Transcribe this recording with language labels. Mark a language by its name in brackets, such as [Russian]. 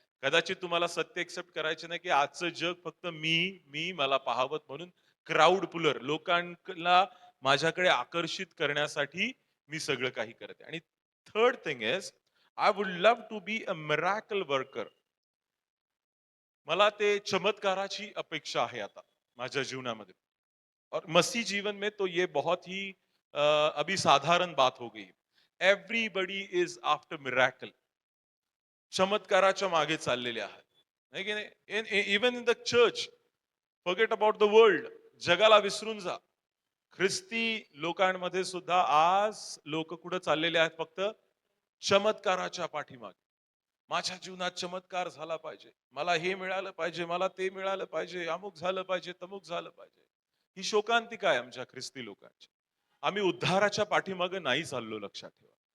[Marathi] कदाचित तुम्हाला सत्य एक्सेप्ट करायचे नाही की आजचं जग फक्त मी मला पाहावत म्हणून क्राऊड पुलर, लोकांना माझ्याकडे आकर्षित करण्यासाठी मी सगळं काही करते. [English] आणि third thing is, I would love to be a miracle worker. [Marathi] मला ते चमत्काराची अपेक्षा आहे आता माझ्या जीवनामध्ये. [Hindi] और मसीह जीवन में तो ये बहुत ही अभी साधारण बात हो गई. [English] Everybody is after miracle. [Marathi] चमत्काराच्या मागे चाललेले आहेत, है की नाही? [English] Even in the church, forget about the world. [Marathi] जगाला विसरून जा. ख्रिस्ती लोकांमध्ये सुद्धा आज लोक कुठे चाललेले आहेत? फक्त चमत्काराच्या पाठीमागे. माझ्या जीवनात चमत्कार झाला पाहिजे, मला हे मिळालं पाहिजे, मला ते मिळालं पाहिजे, अमुक झालं पाहिजे, तमुक झालं पाहिजे. ही शोकांतिका आहे आमच्या ख्रिस्ती लोकांची. आम्ही उद्धाराच्या पाठीमागे नाही चाललो, लक्षात ठेवा.